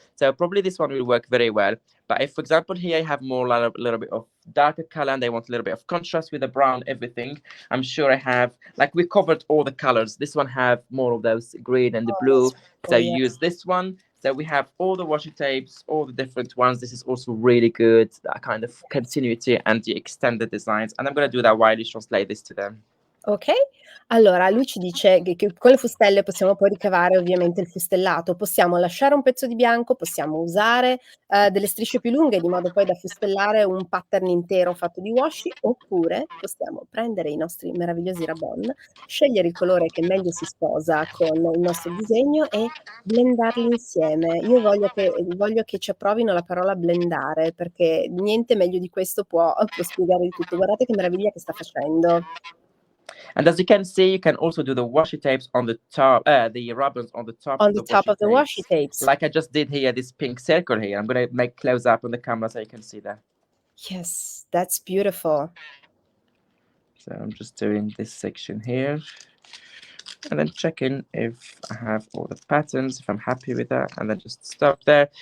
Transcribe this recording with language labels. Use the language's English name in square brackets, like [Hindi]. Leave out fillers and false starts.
[English] So probably this one will work very well. But if, for example, here I have more a little bit of darker color and I want a little bit of contrast with the brown, everything, I'm sure I have, like we covered all the colors. This one have more of those green and the blue. So you use this one. So we have all the washi tapes, all the different ones. This is also really good, that kind of continuity and the extended designs. And I'm going to do that while you translate this to them. [Italian] Ok, allora lui ci dice che con le fustelle possiamo poi ricavare ovviamente il fustellato, possiamo lasciare un pezzo di bianco, possiamo usare delle strisce più lunghe di modo poi da fustellare un pattern intero fatto di washi, oppure possiamo prendere i nostri meravigliosi rabon, scegliere il colore che meglio si sposa con il nostro disegno e blendarli insieme. Io voglio che ci approvino la parola blendare, perché niente meglio di questo può spiegare il tutto. Guardate che meraviglia che sta facendo. [English] And as you can see, you can also do the washi tapes on the top, the rubbers on the top of the washi tapes. Like I just did here, this pink circle here. I'm going to make close up on the camera so you can see that. Yes, that's beautiful. So I'm just doing this section here. And then checking if I have all the patterns, if I'm happy with that, and then just stop there.